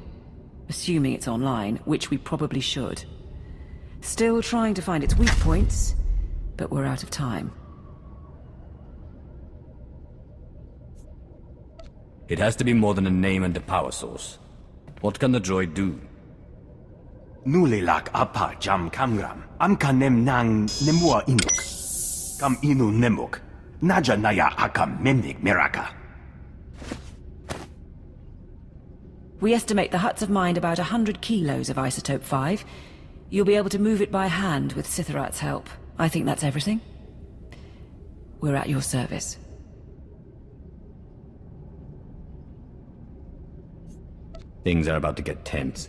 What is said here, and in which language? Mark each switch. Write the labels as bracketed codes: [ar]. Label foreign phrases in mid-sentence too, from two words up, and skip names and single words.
[en] Assuming it's online, which we probably should. Still trying to find its weak points, but we're out of time. It has to be more than a name and a power source. What can the droid do? Nulilak apa jam kamgram, amka nem nang nemua inuk. Kam inu nemuk, naja naya akam memnik miraka. We estimate the Hutts have mined about 100 kilos of Isotope 5. You'll be able to move it by hand with Sithorat's help. I think that's everything. We're at your service. Things are about to get tense.